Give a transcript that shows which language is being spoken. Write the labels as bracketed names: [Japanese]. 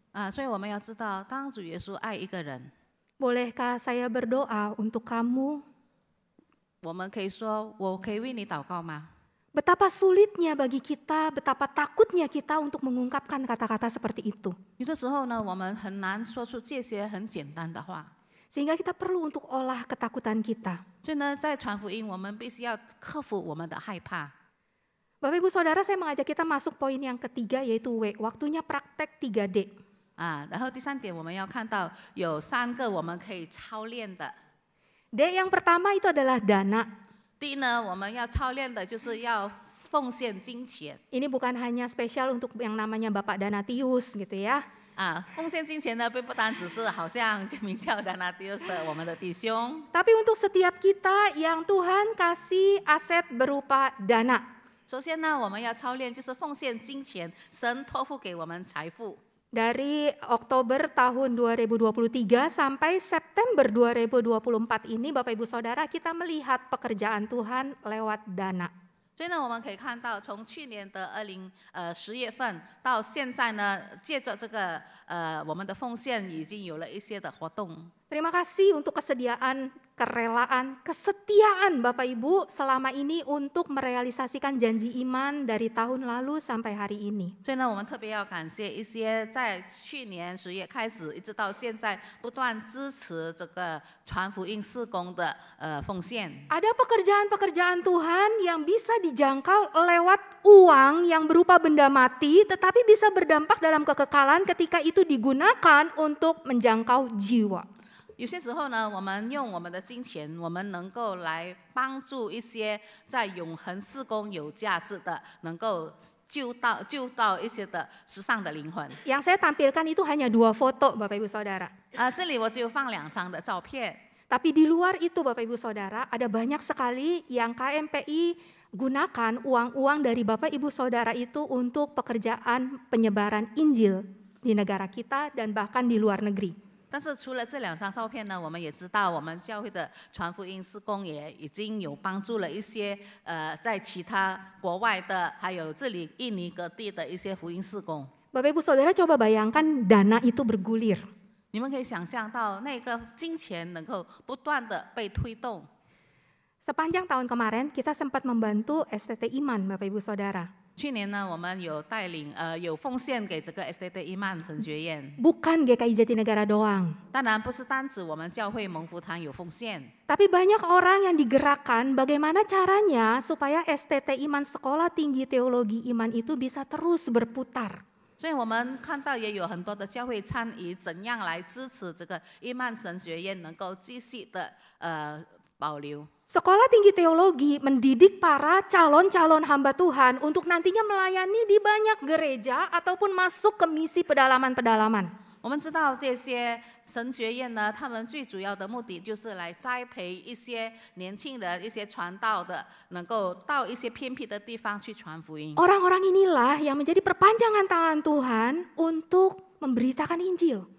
[Chinese] 所以我们要知道，当主耶稣爱一个人， [Indonesian] bolehkah saya berdoa untuk kamu? [Chinese] 我们可以说，我可以为你祷告吗？ [Indonesian] Betapa sulitnya bagi kita, betapa takutnya kita untuk mengungkapkan kata-kata seperti itu. [Chinese] 有的时候呢，我们很难说出这些很简单的话， [Indonesian] Sehingga kita perlu untuk olah ketakutan kita. [Chinese] 所以呢，在传福音，我们必须要克服我们的害怕。 [Indonesian] Bapak Ibu Saudara, saya mengajak kita masuk poin yang ketiga yaitu W, waktunya praktek 3D. [Chinese] 然后第三点，我们要看到有3个我们可以操练的。 [Indonesian] D yang pertama itu adalah dana. [Chinese] 第一呢，我们要操练的就是要奉献金钱。 [Indonesian] Ini bukan hanya spesial untuk yang namanya Bapak Danatius gitu ya. [Chinese] 奉献金钱呢，并不单只是好像名叫Danatius的我们的弟兄， [Indonesian] Tapi untuk setiap kita yang Tuhan kasih aset berupa dana. [Chinese] 首先呢，我们要操练就是奉献金钱，神托付给我们财富。 [Indonesian] Dari Oktober tahun 2023 sampai September 2024 ini Bapak Ibu Saudara kita melihat pekerjaan Tuhan lewat dana. [Chinese] 所以呢，我们可以看到，从去年的10月份到现在呢，借着这个我们的奉献，已经有了一些的活动。 [Indonesian] Terima kasih untuk kesediaan, kerelaan, kesetiaan Bapak Ibu selama ini untuk merealisasikan janji iman dari tahun lalu sampai hari ini. [Chinese] 所以呢，我们特别要感谢一些在去年10月开始，一直到现在不断支持这个传福音事工的奉献。 [Indonesian] Ada pekerjaan-pekerjaan Tuhan yang bisa dijangkau lewat uang yang berupa benda mati, tetapi bisa berdampak dalam kekekalan ketika itu digunakan untuk menjangkau jiwa. [Chinese] 有些时候呢，我们用我们的金钱，我们能够来帮助一些在永恒事工有价值的，能够救到一些的世上的灵魂。 [Indonesian] Yang saya tampilkan itu hanya 2 foto Bapak Ibu Saudara. [Chinese] 这里我只有放2张的照片。 [Indonesian] Tapi di luar itu Bapak Ibu Saudara ada banyak sekali yang KMPI gunakan uang-uang dari Bapak Ibu Saudara itu untuk pekerjaan penyebaran Injil di negara kita dan bahkan di luar negeri. [Chinese] 但是除了这2张照片呢，我们也知道，我们教会的传福音事工也已经有帮助了一些在其他国外的，还有这里印尼各地的一些福音事工。 [Indonesian] Bapak Ibu Saudara coba bayangkan dana itu bergulir. [Chinese] 你们可以想象到那个金钱能够不断的被推动。 [Indonesian] Sepanjang tahun kemarin kita sempat membantu STT Iman Bapak Ibu Saudara. [Chinese] 去年呢，我们有带领有奉献给这个 STT 伊曼神学院。 [Indonesian] Bukan GKI Jatinegara doang. [Chinese] 当然不是单指我们教会蒙福堂有奉献。 [Indonesian] Tapi banyak orang yang digerakkan bagaimana caranya supaya STT Iman Sekolah Tinggi Teologi Iman itu bisa terus berputar. [Chinese] 所以我们看到也有很多的教会参与，怎样来支持这个伊曼神学院能够继续的保留。 [Indonesian] Sekolah Tinggi Teologi mendidik para calon-calon hamba Tuhan untuk nantinya melayani di banyak gereja ataupun masuk ke misi pedalaman-pedalaman. [Chinese] 我们知道这些神学院呢，他们最主要的目的就是来栽培一些年轻人、一些传道的，能够到一些偏僻的地方去传福音。 [Indonesian] Orang-orang inilah yang menjadi perpanjangan tangan Tuhan untuk memberitakan Injil.